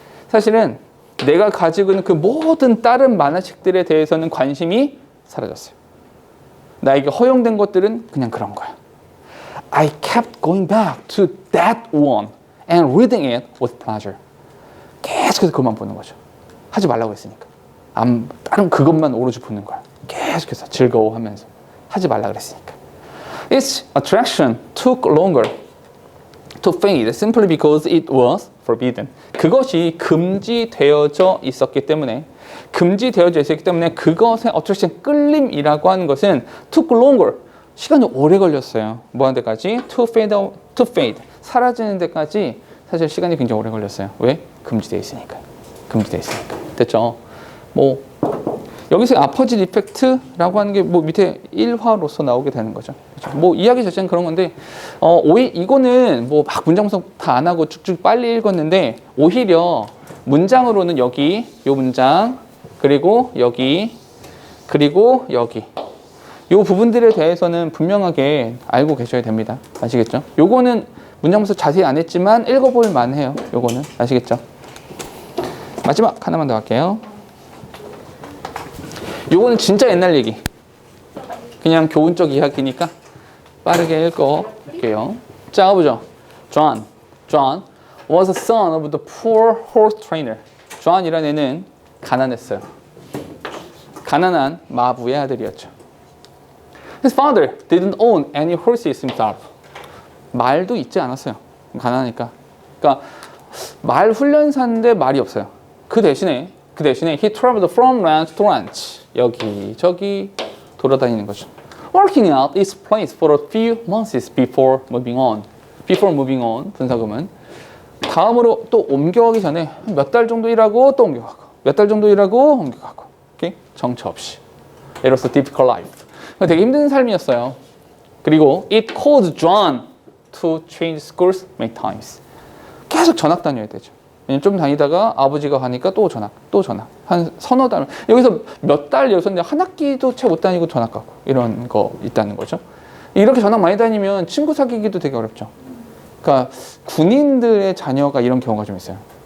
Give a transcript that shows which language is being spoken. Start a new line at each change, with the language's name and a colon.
Korean: 사실은 내가 가지고 있는 그 모든 다른 만화책들에 대해서는 관심이 사라졌어요. 나에게 허용된 것들은 그냥 그런 거야.
English: I kept going back to that one and reading it with pleasure.
Korean: 계속해서 그것만 보는 거죠. 하지 말라고 했으니까. 다른 그것만 오로지 보는 거야. 계속해서 즐거워하면서. 하지 말라 그랬으니까.
English: Its attraction took longer to fade simply because it was forbidden.
Korean: 그것이 금지되어져 있었기 때문에 그것의 attraction, 끌림이라고 하는 것은
English: took longer.
Korean: 시간이 오래 걸렸어요. 뭐 하는 데까지?
English: To fade.
Korean: 사라지는 데까지 사실 시간이 굉장히 오래 걸렸어요. 왜? 금지되어 있으니까. 됐죠? 뭐 여기서 아퍼짓 이펙트라고 하는 게 뭐 밑에 1화로서 나오게 되는 거죠. 그렇죠? 뭐 이야기 자체는 그런 건데 이거는 뭐 막 문장 분석 다 안 하고 쭉쭉 빨리 읽었는데 오히려 문장으로는 여기 요 문장 그리고 여기 그리고 여기 요 부분들에 대해서는 분명하게 알고 계셔야 됩니다. 아시겠죠? 요거는 문장 분석 자세히 안 했지만 읽어볼 만해요. 요거는 아시겠죠? 마지막 하나만 더 할게요. 요거는 진짜 옛날 얘기. 그냥 교훈적 이야기니까 빠르게 읽어볼게요. 자, 가보죠.
English: John was the son of the poor horse trainer.
Korean: John이라는 애는 가난했어요. 가난한 마부의 아들이었죠.
English: His father didn't own any horses himself.
Korean: 말도 있지 않았어요. 가난하니까. 그러니까 말 훈련사인데 말이 없어요. 그 대신에
English: he traveled from ranch to ranch.
Korean: 여기저기 돌아다니는 거죠.
English: Working out his place for a few months before moving on. Before moving on,
Korean: 분사금은 다음으로 또 옮겨가기 전에 몇 달 정도 일하고 또 옮겨가고 몇 달 정도 일하고 옮겨가고 오케이? 정처 없이. 이로써
English: difficult life.
Korean: 되게 힘든 삶이었어요. 그리고
English: it caused John to change schools many times.
Korean: 계속 전학 다녀야 되죠. 왜냐면 좀 다니다가 아버지가 가니까 또 전학. 한 서너 달. 여기서 몇 달 여기서 한 학기도 채 못 다니고 전학 가고 이런 거 있다는 거죠. 이렇게 전학 많이 다니면 친구 사귀기도 되게 어렵죠. 그러니까 군인들의 자녀가 이런 경우가 좀 있어요.